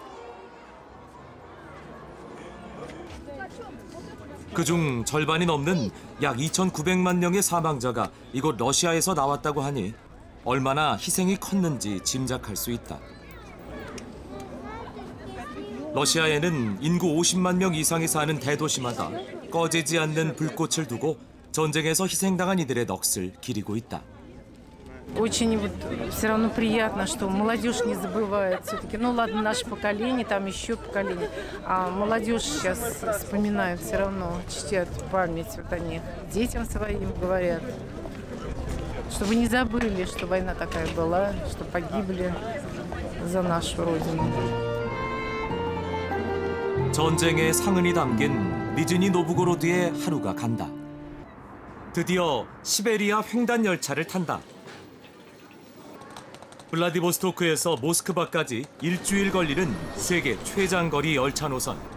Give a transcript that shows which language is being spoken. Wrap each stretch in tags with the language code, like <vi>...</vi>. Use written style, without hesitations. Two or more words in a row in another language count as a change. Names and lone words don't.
<ko>그중 절반이 넘는 약 2,900만 명의 사망자가 이곳 러시아에서 나왔다고 하니 얼마나 희생이 컸는지 짐작할 수 있다. 러시아에는 인구 50만 명 이상이 사는 대도시마다 꺼지지 않는 불꽃을 두고 전쟁에서 희생당한 이들의 넋을 기리고 있다.</ko> <ru>Очень все равно приятно, что молодежь не забывает все-таки. Ну ладно, наше поколение, там еще поколение. А молодежь сейчас вспоминает все равно, чтят память вот о них. Детям своим говорят, чтобы не забыли, что война такая была, что погибли за нашу родину.</ru> <ko>전쟁의 상흔이 담긴 니즈니 노브고로드의 하루가 간다. 드디어 시베리아 횡단 열차를 탄다. 블라디보스토크에서 모스크바까지 일주일 걸리는 세계 최장거리 열차 노선.</ko>